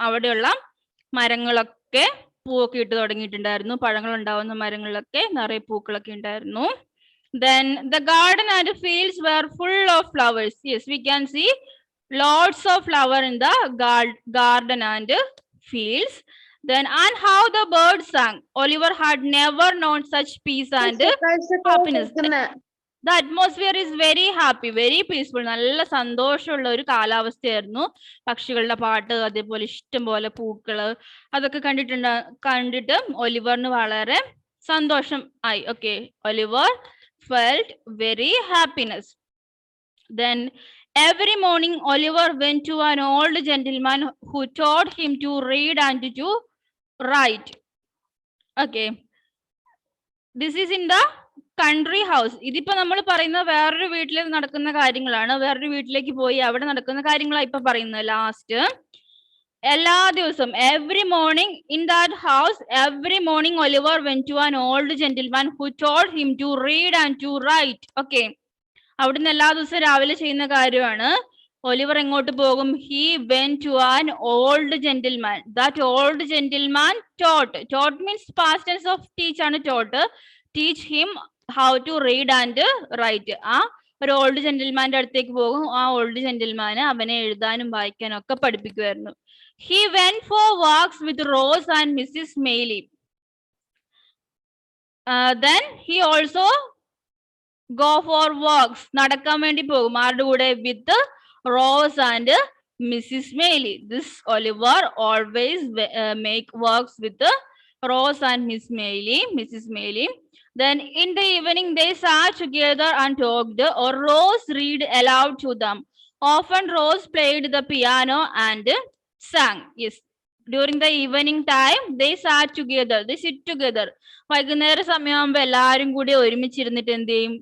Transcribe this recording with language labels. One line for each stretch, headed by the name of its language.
Malayalam: അവിടെയുള്ള മരങ്ങളൊക്കെ പൂവൊക്കെ ഇട്ട് തുടങ്ങിയിട്ടുണ്ടായിരുന്നു, പഴങ്ങൾ ഉണ്ടാവുന്ന മരങ്ങളിലൊക്കെ നിറയെ പൂക്കളൊക്കെ ഉണ്ടായിരുന്നു.
English: Then the garden and fields were full of flowers. Yes, we can see lots of flower in the garden and fields. Then and how the birds sang. Oliver had never known such peace and happiness. The atmosphere is very happy, very peaceful.
Malayalam: നല്ല സന്തോഷമുള്ള ഒരു കാലാവസ്ഥയായിരുന്നു. പക്ഷികളുടെ പാട്ട്, അതേപോലെ ഇഷ്ടം പോലെ പൂക്കള്, അതൊക്കെ കണ്ടിട്ട് ഒലിവറിന് വളരെ സന്തോഷം ആയി.
English: Okay, Oliver felt very happiness. Then every morning Oliver went to an old gentleman who taught him to read and to write. Okay, this is in the country house.
Malayalam: ഇതിപ്പോ നമ്മൾ പറയുന്ന വേറൊരു വീട്ടിൽ നടക്കുന്ന കാര്യങ്ങളാണ്. വേറൊരു വീട്ടിലേക്ക് പോയി അവിടെ നടക്കുന്ന കാര്യങ്ങളാണ് ഇപ്പൊ പറയുന്നത്.
English: last
Malayalam: എല്ലാ ദിവസവും
English: every morning in that house, every morning Oliver went to an old gentleman who taught him to read and to write.
Malayalam: Okay, അവിടുന്ന് എല്ലാ ദിവസവും രാവിലെ ചെയ്യുന്ന കാര്യമാണ്. ഒലിവർ എങ്ങോട്ട് പോകും?
English: He went to an old gentleman. That old gentleman taught means past tense of teach ആണ് taught. Teach him how to read and write. ആ
Malayalam: ഒരു ഓൾഡ് ജെന്റിൽമാന്റെ അടുത്തേക്ക് പോകും. ആ ഓൾഡ് ജെന്റിൽമാന് അവനെ എഴുതാനും വായിക്കാനും ഒക്കെ പഠിപ്പിക്കുമായിരുന്നു.
English: He went for walks with Rose and Mrs. Maylie. Then he also go for walks.
Malayalam: നടക്കാൻ വേണ്ടി പോകും. ആരുടെ കൂടെ?
English: With Rose and Mrs. Maylie. This Oliver always make walks with Rose and Mrs. Maylie. Then in the evening they sat together and talked, or Rose read aloud to them. Often Rose played the piano and sang. Yes, during the evening time they sat together. They sit together.
Malayalam: വൈകുന്നേര സമയമാകുമ്പോൾ എല്ലാവരും കൂടി ഒരുമിച്ചിരുന്നിട്ട് എന്ത് ചെയ്യും?